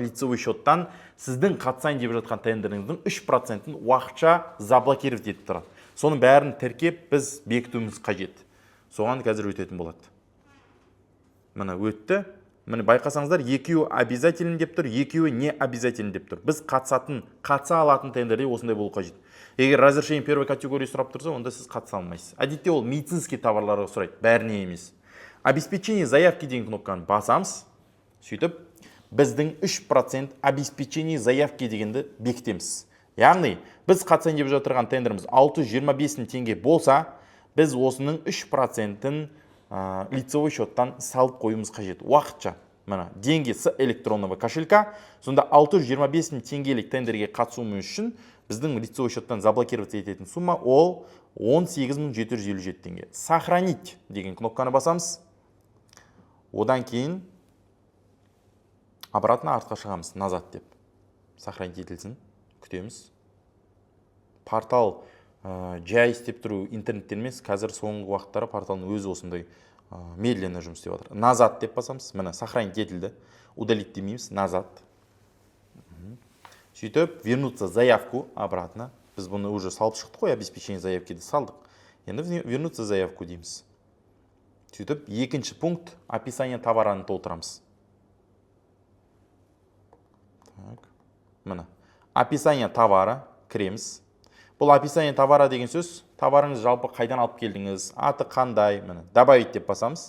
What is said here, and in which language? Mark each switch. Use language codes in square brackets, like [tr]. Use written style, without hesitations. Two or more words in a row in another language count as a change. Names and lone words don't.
[ru] Лицевой счеттан [kk] сіздің қатысайын деп жатқан тендеріңіздің 3%-ін уақытша заблокировать етіп тұрады. Соның бәрін тіркеп біз бекітуіміз қажет. Соған қазір өтетін болады. Міне өтті. Міне байқасаңыздар, екеуі обязателен деп тұр, екеуі [ru] не обязателен [kk] деп тұр. Біз қатыса алатын тендерде осындай болу қажет. Егер [ru] разрешение первой категории [kk] сұрап тұрса, онда сіз қатыса алмайсыз. Әдетте ол [ru] медицинский товарларға [kk] сұрайды, бәріне емес. [ru] Обеспечение заявки [kk] деген кнопканы басамыз. Сөйтіп, біздің 3% [ru] обеспечение заявки [kk] дегенді бекітеміз. Яғни, біз қатысайын деп жатырған тендеріміз 625 мың теңге болса, біз осының 3%-ін [ru] лицевой счеттан [kk] салып қойымыз қажет. Уақытша. Мына, [ru] деньги с электронного кошелька. [kk] Сонда 625 мың теңгелік тендерге қатысуымыз үшін біздің [ru] лицевой счеттан [kk] заблокировать ететін сумма ол 18 757 теңге. Сохранить деген кнопканы басамыз. Одан кейін обратно артқа шығамыз, назад деп. Сохранить етілсін, күтеміз. Портал жай істеп тұру интернеттен емес, қазір соңғы уақыттары порталның өзі осындай медленно жұмыс істеп жатыр. Назад деп басамыз. Міне сохранить етілді. Удалить демейміз, назад. Сөйтіп, [ru] вернуться заявку обратно. [kk] Біз бұны уже салып шықтық қой, [ru] обеспечение заявкеде [kk] салдық. Енді [ru] вернуться заявку [kk] дейміз. Сөйтіп, екінші пункт [ru] описание товараны [kk] толтырамыз. Так. Міне. [ru] Описание товара [kk] кіреміз. Бұл [ru] описание товара [kk] деген сөз, товарыңыз жалпы қайдан алып келдіңіз, аты қандай, міне, добавить деп басамыз.